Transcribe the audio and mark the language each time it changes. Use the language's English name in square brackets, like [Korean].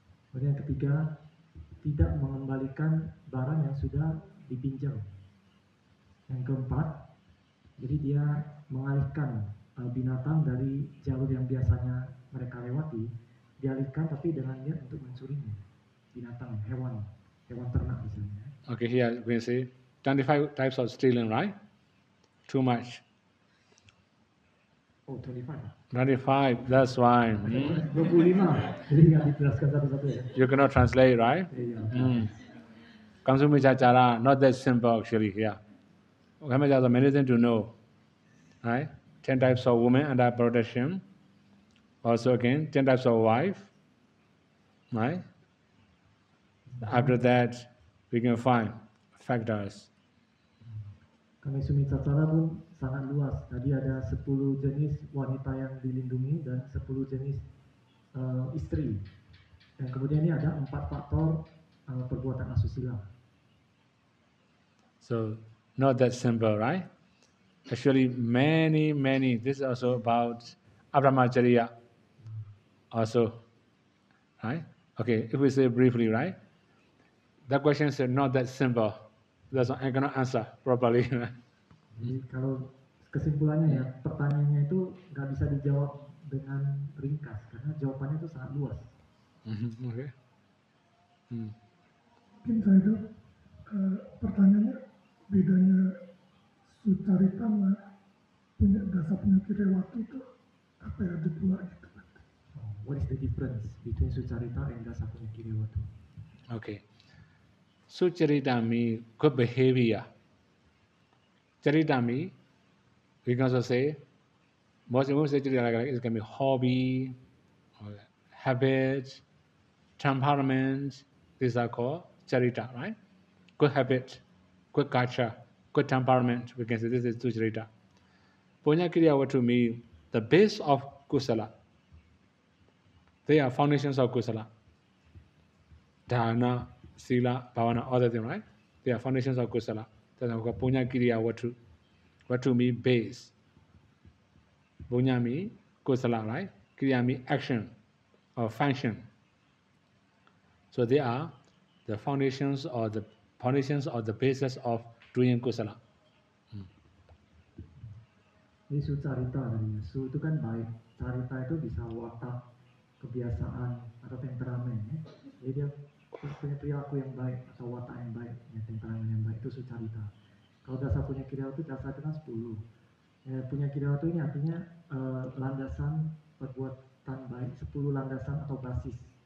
[Indonesian] Kemudian yang ketiga, tidak mengembalikan barang yang sudah dipinjam. Yang keempat, jadi dia mengalihkan binatang dari jalur yang biasanya mereka lewati, dialihkan tapi dengan niat untuk mencurinya. Binatang, hewan ternak misalnya. [English] Okay, here we can see 25 types of stealing, right? Too much. Oh, 25. 25, that's why. [Indonesian] 25. Jadi nggak dijelaskan satu-satu ya. [English] You cannot translate, right? [Indonesian] Iya. [English] Kamsumi Chachara, not that simple actually, yeah. Okay, there's many things to know. Right? 10 types of women under protection. Also again, 10 types of wife. Right? After that, we can find factors. [Indonesian] Kami Sumi Cacara pun sangat luas. Tadi ada 10 jenis wanita yang dilindungi dan 10 jenis istri. Dan kemudian ini ada 4 faktor perbuatan asusila. [English] So, not that simple, right? Actually, many, this is also about Abramacharya also, right? Okay, if we say briefly, right? That question is not that simple. That's why I cannot answer properly. [Indonesian] Jadi kalau kesimpulannya ya, pertanyaannya itu nggak bisa dijawab dengan ringkas karena jawabannya itu sangat luas. [English] Okay. [Indonesian] Mungkin saya itu pertanyaannya bedanya Sucarita sama punya dasar penyakit rewati itu apa ya, ada 2 gitu. [English] What is the difference between Sucarita and Dasa Punyakirewatu? Okay. Sucharita means good behavior. Charita means, we can also say, most of say charita, it can be hobby, or habit, temperament. These are called charita, right? Good habit, good culture, good temperament. We can say this is Sucharita. Punyakirewatu means the base of kusala. They are foundations of kusala. Dana, Sila, Bhavana, other things, right? They are foundations of kusala. That's why Punyakirewatu. Watu means base. Punya means kusala, right? Kriya means action or function. So they are the foundations or the basis of doing kusala. [Indonesian] Ini Sucarita tadinya. Su itu kan baik. Carita itu bisa watak, kebiasaan atau temperamen. Ya. Jadi dia punya perilaku yang baik atau watak yang baik, ya, temperamen yang baik, itu Sucarita. Kalau Dasa Punyakirewatu, Dasa itu kan 10. Ya, Punyakirewatu ini artinya landasan perbuatan baik, 10 landasan atau basis.